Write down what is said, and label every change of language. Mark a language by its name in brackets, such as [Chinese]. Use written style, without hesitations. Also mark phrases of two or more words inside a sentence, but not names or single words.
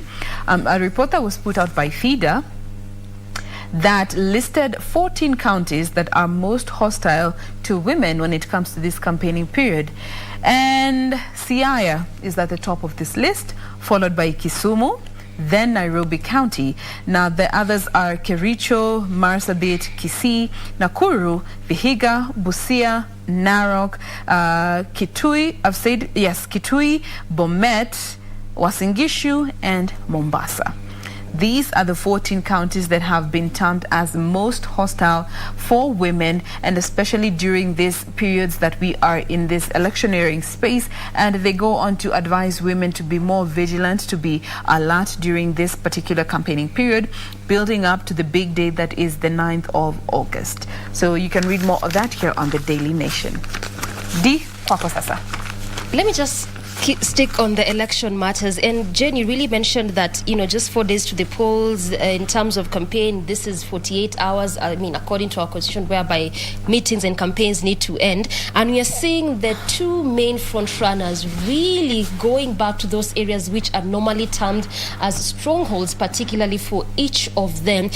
[English] A report that was put out by FIDA that listed 14 counties that are most hostile to women when it comes to this campaigning period. And Siaya is at the top of this list, followed by Kisumu, then Nairobi County. Now the others are Kericho, Marsabit, Kisii, Nakuru, Vihiga, Busia, Narok, Kitui, Kitui, Bomet, Uasin Gishu, and Mombasa. These are the 14 counties that have been termed as most hostile for women, and especially during these periods that we are in this electioneering space. And they go on to advise women to be more vigilant, to be alert during this particular campaigning period, building up to the big day that is the 9th of August. So you can read more of that here on the Daily Nation. [Swahili] D. Kwako sasa. [English] Let me just stick on the election matters. And Jen, you really mentioned that, just 4 days to the polls in terms of campaign. This is 48 hours, according to our constitution, whereby meetings and campaigns need to end. And we are seeing the two main front runners really going back to those areas which are normally termed as strongholds, particularly for each of them.